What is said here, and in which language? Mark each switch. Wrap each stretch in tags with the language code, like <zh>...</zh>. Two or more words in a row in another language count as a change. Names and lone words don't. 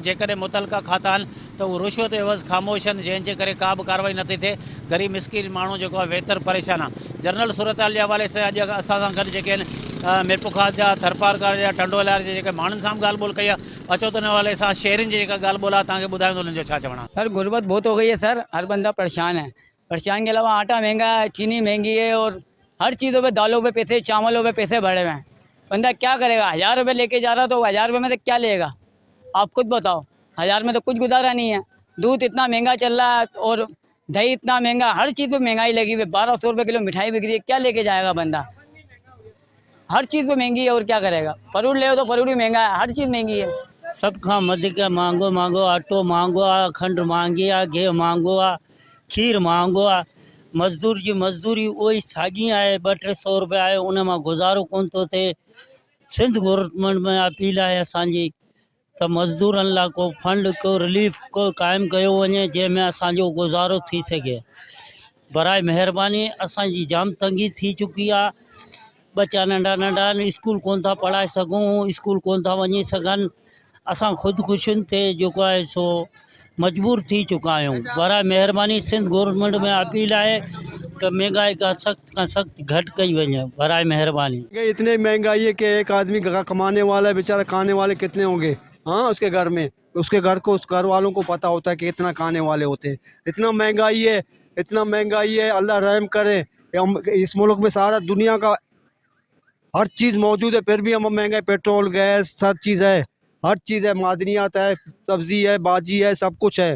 <sd>जेकॾहिं मुतलका खाता आहिनि त उहे रुश्वत एवज़ ख़ामोश आहिनि, जंहिंजे करे का बि कार्रवाई नथी थिए। ग़रीब मिसकिन माण्हू जेको आहे वेतर परेशान आहे। जनरल सूरत हाल जे हवाले सां अॼु असां सां गॾु जेके आहिनि मिरपुर ख़ासि जा, थरपारकर जा, टंडोलार जे जेके माण्हुनि सां बि ॻाल्हि ॿोल कई आहे। अचो त हुन हवाले सां शहरियुनि जी जेका ॻाल्हि ॿोल आहे तव्हांखे ॿुधाईंदो उन्हनि जो छा चवणु आहे।</sd> <ur>سر غربت بہت ہو گئی ہے سر، ہر بندہ پریشان ہے۔ پریشان کے علاوہ آٹا مہنگا ہے، چینی مہنگی ہے اور ہر چیزوں پہ، دالوں پہ پیسے، چاولوں پہ پیسے بڑھے ہوئے ہیں. بندہ کیا کرے گا? 1000 روپے لے کے جا رہا تو 1000 روپے میں تو کیا لے گا? آپ خود بتاؤ. 1000 میں تو کچھ گزارا نہیں ہے۔ دودھ اتنا مہنگا چل رہا ہے اور دہی اتنا مہنگا، ہر چیز پہ مہنگائی لگی ہوئی ہے. 1200 روپے کلو مٹھائی بک رہی ہے، کیا لے کے جائے گا بندہ؟ ہر چیز پہ مہنگی ہے اور کیا کرے گا? فروٹ لے تو فروٹ بھی مہنگا ہے، ہر چیز مہنگی ہے.</ur> <sd>सब खां वधीक महांगो आटो महांगो आहे, खंडु महांगी आहे, गिहु महांगो आहे, खीर महांगो आहे। मज़दूर जी मज़दूरी उहा साॻी आहे, 200-300 रुपया आहे, उन मां गुज़ारो कोन थो थिए। सिंध गवर्नमेंट में अपील आहे असांजी त मज़दूरनि लाइ को फंड, को रिलीफ को क़ाइमु कयो वञे जंहिंमें असांजो गुज़ारो थी सघे। बराए महिरबानी, असांजी जाम तंगी थी चुकी आहे। बच्चा नंढा नंढा आहिनि, स्कूल कोन था पढ़ाए सघूं, स्कूल कोन था वञी सघनि। असां ख़ुदकुशियुनि ते जेको आहे सो मजबूर थी चुका आहियूं। बराए महिरबानी सिंध गवर्नमेंट में अपील आहे कि महंगाई का सख्त घटि कई वञे। बराए महिरबानी।</sd> <ur>اتنی مہنگائی ہے کہ ایک آدمی کمانے والا ہے، بیچارا کھانے والے کتنے ہوں گے? ہاں، اس کے گھر میں، اس کے گھر کو، اس گھر والوں کو پتا ہوتا ہے کہ کتنا کھانے والے ہوتے ہیں. اتنا مہنگائی ہے، اتنا مہنگائی ہے، اللہ رحم کرے. اس ملک میں سارا دنیا کا ہر چیز موجود ہے، پھر بھی ہم مہنگائی، پیٹرول، گیس، ہر چیز ہے، ہر چیز ہے، معدنیات ہے، سبزی ہے، باجی ہے، سب کچھ ہے.</ur>